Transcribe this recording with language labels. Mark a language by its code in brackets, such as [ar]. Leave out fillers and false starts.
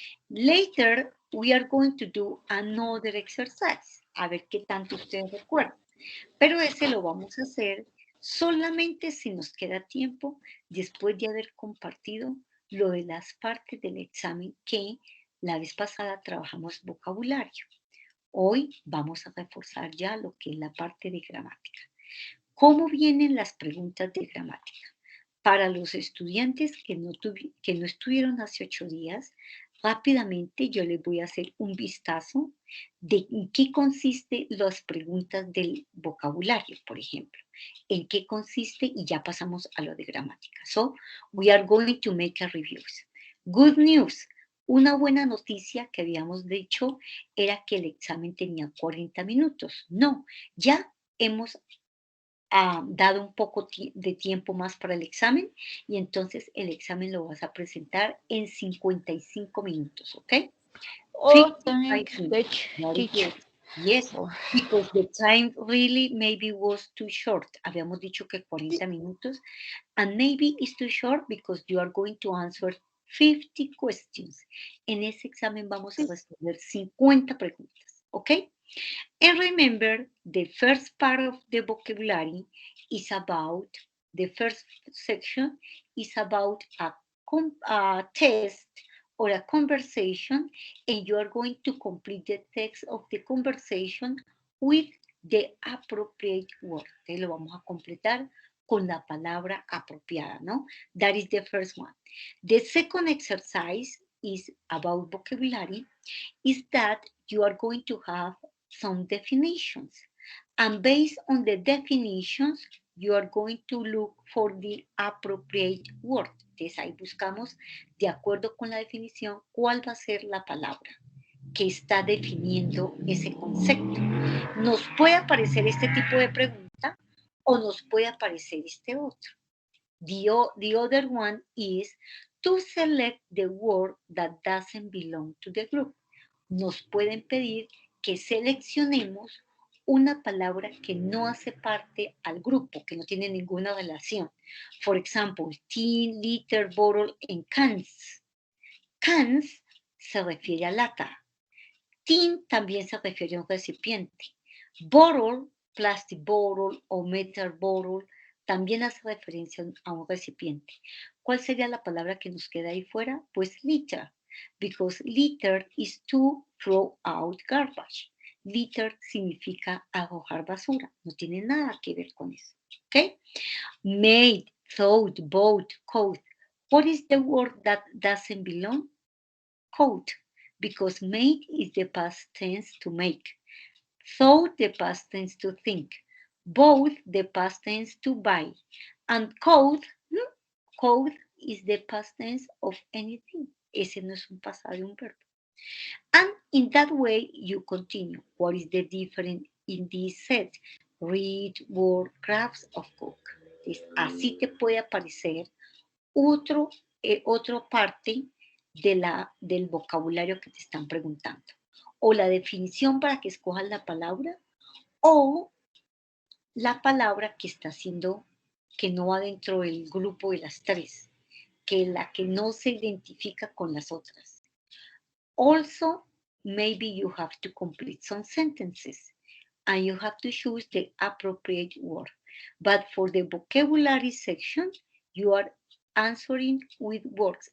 [en] Later, we are going to do another exercise. [es] A ver qué tanto ustedes recuerdan. Pero ese lo vamos a hacer solamente si nos queda tiempo después de haber compartido lo de las partes del examen que la vez pasada trabajamos vocabulario. Hoy vamos a reforzar ya lo que es la parte de gramática. ¿Cómo vienen las preguntas de gramática? Para los estudiantes que no estuvieron hace 8 días, rápidamente yo les voy a hacer un vistazo de en qué consiste las preguntas del vocabulario, por ejemplo. En qué consiste y ya pasamos a lo de gramática. [en] So, we are going to make a review. Good news. [es] Una buena noticia que habíamos dicho era que el examen tenía 40 minutos. No, ya hemos dado un poco de tiempo más para el examen y entonces el examen lo vas a presentar en 55 minutos, ¿ok? Oh, [en] 55 minutes. Very good. Yes, because the time really maybe was too short. [es] Habíamos dicho que 40 minutos [en] and maybe it's too short because you are going to answer 50 questions. [es] En ese examen vamos a responder 50 preguntas, ¿ok? [en] And remember, the first part of the vocabulary is about, the first section is about a test or a conversation, and you are going to complete the text of the conversation with the appropriate word. [es] Entonces lo vamos a completar con la palabra apropiada, ¿no? [en] That is the first one. The second exercise is about vocabulary, is that you are going to have some definitions. And based on the definitions, you are going to look for the appropriate word. [es] Entonces ahí buscamos, de acuerdo con la definición, cuál va a ser la palabra que está definiendo ese concepto. Nos puede aparecer este tipo de pregunta o nos puede aparecer este otro. [en] The other one is to select the word that doesn't belong to the group. [es] nos pueden pedir que seleccionemos una palabra que no hace parte al grupo, que no tiene ninguna relación. [en] For example, tin, liter, bottle, and cans. [es] Cans se refiere a lata. Tin también se refiere a un recipiente. Bottle, plastic bottle o metal bottle, también hace referencia a un recipiente. ¿Cuál sería la palabra que nos queda ahí fuera? [en] Pues litter, because litter is to throw out garbage. [es] Litter significa arrojar basura, no tiene nada que ver con eso. ¿Ok? [en] Made, thought, bought, coat. What is the word that doesn't belong? Coat, because made is the past tense to make. Thought, the past tense to think. Both, the past tense to buy. And code, code is the past tense of anything. [es] Ese no es un pasado de un verbo. [en] And in that way, you continue. What is the difference in this set? Read, word, crafts, of cook. [es] Así te puede aparecer otra parte del vocabulario que te están preguntando. O la definición para que escojas la palabra, o la palabra que está haciendo, que no va dentro del grupo de las tres, que es la que no se identifica con las otras. [en] Also, maybe you have to complete some sentences and you have to choose the appropriate word. But for the vocabulary section, you are answering with words.